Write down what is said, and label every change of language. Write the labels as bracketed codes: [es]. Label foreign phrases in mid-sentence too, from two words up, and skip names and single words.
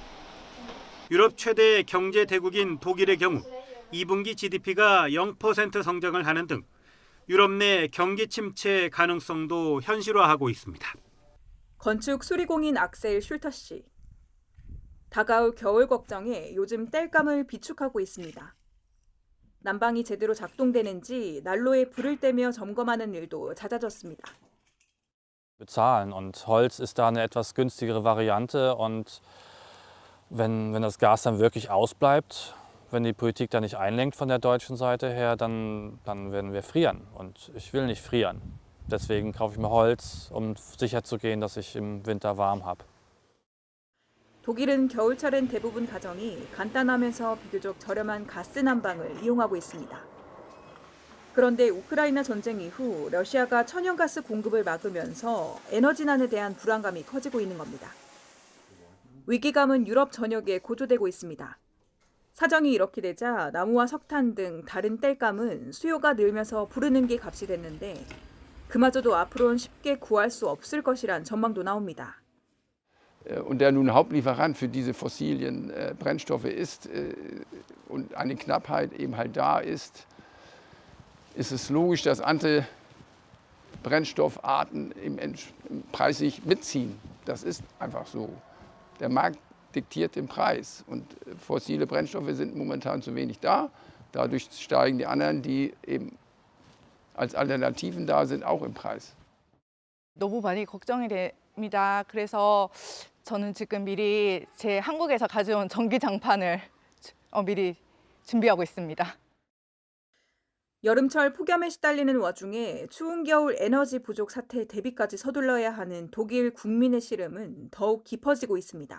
[ko] 유럽 최대 경제 대국인 독일의 경우 2분기 GDP가 0% 성장을 하는 등 유럽 내 경기 침체 가능성도 현실화하고 있습니다. 건축 수리공인 악셀 슐터 씨. 다가올 겨울 걱정에 요즘 땔감을 비축하고 있습니다. 난방이 제대로 작동되는지 난로에 불을 떼며 점검하는 일도 잦아졌습니다. [de] Bezahlen und Holz ist da eine etwas günstigere Variante und wenn das Gas dann wirklich ausbleibt, wenn die Politik da nicht einlenkt von der deutschen Seite her, dann werden wir frieren und ich will nicht frieren. Deswegen kaufe ich mir Holz, um sicherzugehen, dass ich im Winter warm habe. [ko] 독일은 겨울철엔 대부분 가정이 간단하면서 비교적 저렴한 가스 난방을 이용하고 있습니다. 그런데 우크라이나 전쟁 이후 러시아가 천연가스 공급을 막으면서 에너지난에 대한 불안감이 커지고 있는 겁니다. 위기감은 유럽 전역에 고조되고 있습니다. 사정이 이렇게 되자 나무와 석탄 등 다른 땔감은 수요가 늘면서 부르는 게 값이 됐는데 그마저도 앞으로는 쉽게 구할 수 없을 것이란 전망도 나옵니다. [de] Und der nun Hauptlieferant für diese fossilen Brennstoffe ist und eine Knappheit eben halt da ist, ist es logisch, dass andere Brennstoffarten preislich mitziehen. Das ist einfach so. Der Markt diktiert den Preis und fossile Brennstoffe sind momentan zu wenig da. Dadurch steigen die anderen, die eben als Alternativen da sind, auch im Preis. [ko] 너무 많이 걱정이 됩니다. 그래서 저는 지금 미리 제 한국에서 가져온 전기장판을 미리 준비하고 있습니다. 여름철 폭염에 시달리는 와중에 추운 겨울 에너지 부족 사태 대비까지 서둘러야 하는 독일 국민의 시름은 더욱 깊어지고 있습니다.